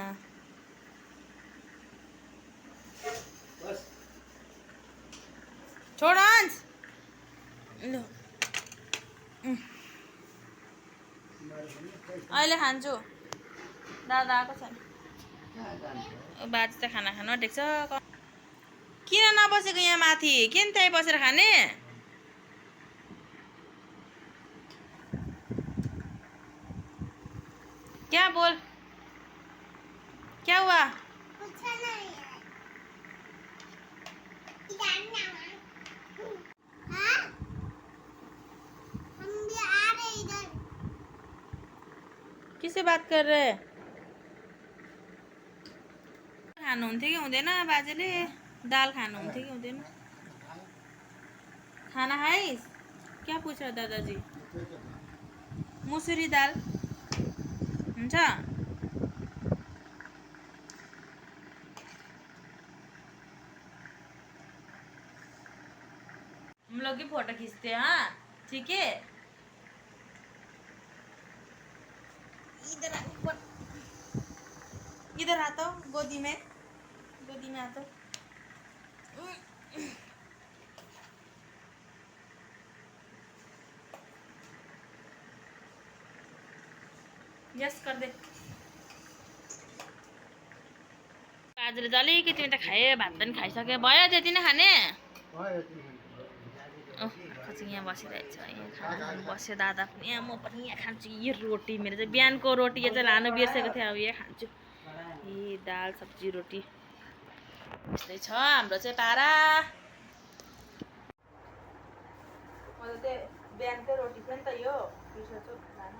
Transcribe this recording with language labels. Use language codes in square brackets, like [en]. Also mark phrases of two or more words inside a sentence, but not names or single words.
[ne] छोड अंश अहिले खान्छु दादा आएको छैन बाजे चाहिँ खाना खानु आँटेको छ किन नबसेको यहाँ माथि किन त्यही बसेर खाने [hi] क्या बोल क्या हुआ किससे बात कर रहे [ne] खानुहुन्थ्यो कि हुँदैन बाजेले दाल खानुहुन्थ्यो कि हुँदैन खाना खाइस् [hi] क्या पूछ रहा दादाजी [ne] मुसुरी दाल हुन्छ [hi] हम लोग की फोटो खींचते हैं हाँ ठीक है इधर ऊपर इधर आता हूँ गोदी में आता हूँ यस कर दे [ne] बाजेले त अलिकति त खाए भात पनि खाइसक्यो भयो त्यति नै खाने यहाँ बसिरहेको छ यहाँ खाना खानु बस्यो दादा पनि यहाँ म पनि यहाँ खान्छु यो रोटी मेरो चाहिँ बिहानको रोटी यो चाहिँ लानु बिर्सेको थिएँ अब यहाँ खान्छु ए दाल सब्जी रोटी यस्तै छ हाम्रो चाहिँ पारा मैले चाहिँ बिहानकै रोटी थियो नि त यो बिर्सेछु खाना